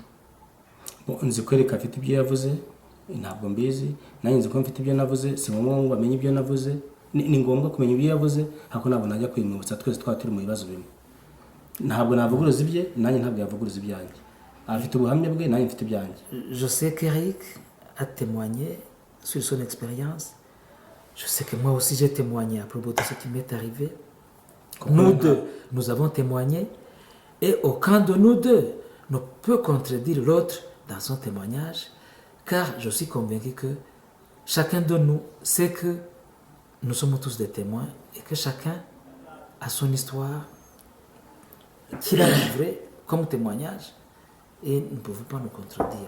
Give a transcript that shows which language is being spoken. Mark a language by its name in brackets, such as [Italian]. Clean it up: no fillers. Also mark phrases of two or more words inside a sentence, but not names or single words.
[Kinyarwanda] Nzi ko Eric afite ibyo yavuze, ntabwo mbizi, nanjye nzi ko mfite ibyo navuze, si ngombwa ngo amenye ibyo navuze, ni ngombwa kumenya ibyo yavuze, ariko ntabwo najya kwimwibutsa, twese twaba turi mu bibazo bimwe. Ntabwo navuguruza ibye, nanjye ntabwo yavuguruza ibyanjye. Afite ubuhamya bwe, nanjye mfite ibyanjye. [French] Je sais qu'Eric a témoigné sur son expérience. Je sais que moi aussi j'ai témoigné à propos de ce qui m'est arrivé. Nous deux, nous avons témoigné et aucun de nous deux ne peut contredire l'autre dans son témoignage, car je suis convaincu que chacun de nous sait que nous sommes tous des témoins et que chacun a son histoire qu'il a livrée comme témoignage et nous ne pouvons pas nous contredire.